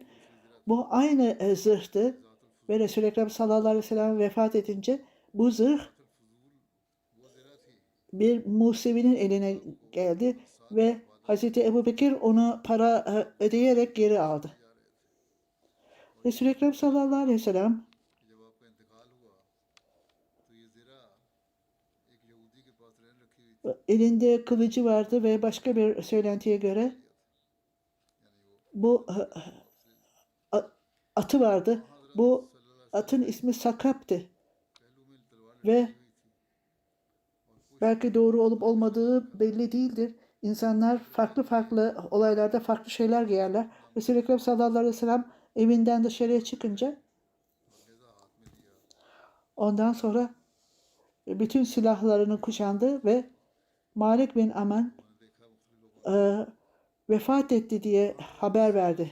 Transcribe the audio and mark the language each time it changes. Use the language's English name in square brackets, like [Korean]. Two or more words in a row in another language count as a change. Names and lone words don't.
[Turkish] Bu aynı zırhtı ve Resul-i Ekrem [Arabic] صلى الله عليه وسلم [Turkish] vefat edince bu zırh bir Musevi'nin eline geldi ve Hazreti Ebubekir onu para ödeyerek geri aldı. [Arabic] Resul-i Ekrem صلى الله عليه وسلم [Urdu] جب آپ کا انتقال ہوا تو یہ ذرا ایک یہودی کے پاس رہن رکھی ہوئی تھی, [Turkish] elinde kılıcı vardı ve başka bir söylentiye göre bu atı vardı. Bu atın ismi Sakap'tı [Urdu] پہلو میں تلوار [Turkish] ve [Urdu] لٹکی ہوئی تھی. [Turkish] belki doğru olup olmadığı belli değildir. İnsanlar farklı farklı olaylarda farklı şeyler giyerler. Resul-i Ekrem [Arabic] صلى الله عليه وسلم [Turkish] evinden dışarıya çıkınca ondan sonra bütün silahlarını kuşandı ve Malik bin Aman vefat etti diye haber verdi.